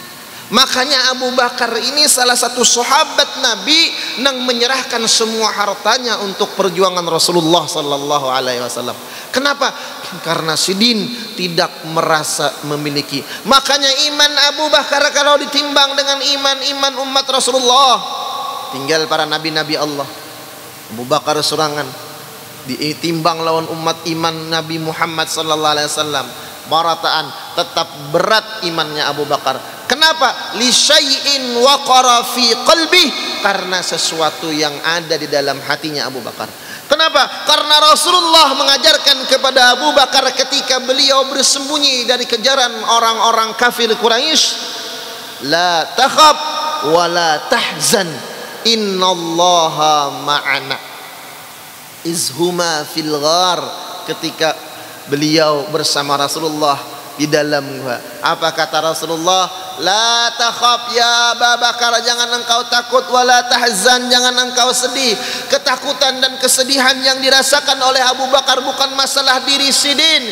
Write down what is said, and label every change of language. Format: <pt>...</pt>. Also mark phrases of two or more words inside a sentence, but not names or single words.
<id>Makanya Abu Bakar ini salah satu sahabat Nabi yang menyerahkan semua hartanya untuk perjuangan Rasulullah</id> <ar>sallallahu alaihi wasallam.</ar> <id>Kenapa? Karena Sidin tidak merasa memiliki. Makanya iman Abu Bakar kalau ditimbang dengan iman umat Rasulullah, tinggal para nabi-nabi Allah, Abu Bakar sorangan ditimbang lawan umat iman Nabi Muhammad</id> <ar>sallallahu alaihi wasallam,</ar> <bjn>barataan tetap berat imannya Abu Bakar. Kenapa?</bjn> <ar>Li syai'in waqara fi qalbi,</ar> <id>karena sesuatu yang ada di dalam hatinya Abu Bakar. Kenapa? Karena Rasulullah mengajarkan kepada Abu Bakar ketika beliau bersembunyi dari kejaran orang-orang kafir Quraisy,</id> <ar>la takhaf wa la tahzan innallaha ma'ana izhuma fil ghar.</ar> <id>Ketika beliau bersama Rasulullah di dalam gua, apa kata Rasulullah?</id> <ar>La takhaf ya Abu Bakar,</ar> <id>jangan engkau takut,</id> <ar>wala tahzan,</ar> <id>jangan engkau sedih. Ketakutan dan kesedihan yang dirasakan oleh Abu Bakar bukan masalah diri Sidin.</id>